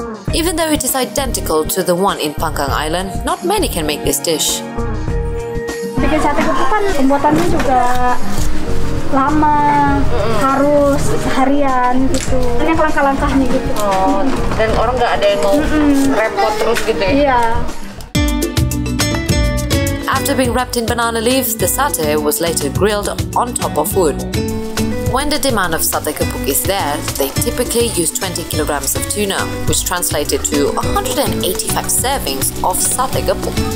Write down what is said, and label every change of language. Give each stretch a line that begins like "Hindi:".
English: Even though it is identical to the one in Pangkang Island, not many can make this dish.
Indonesian: Bikin sate gepuk kan pembuatannya juga lama, harus seharian gitu. Banyak langkah-langkahnya gitu. Oh, dan orang nggak ada yang mau repot terus gitu ya? Iya.
English: After being wrapped in banana leaves, the satay was later grilled on top of wood. When the demand of satay gepuk is there, they typically use 20 kilograms of tuna, which translated to 185 servings of satay gepuk.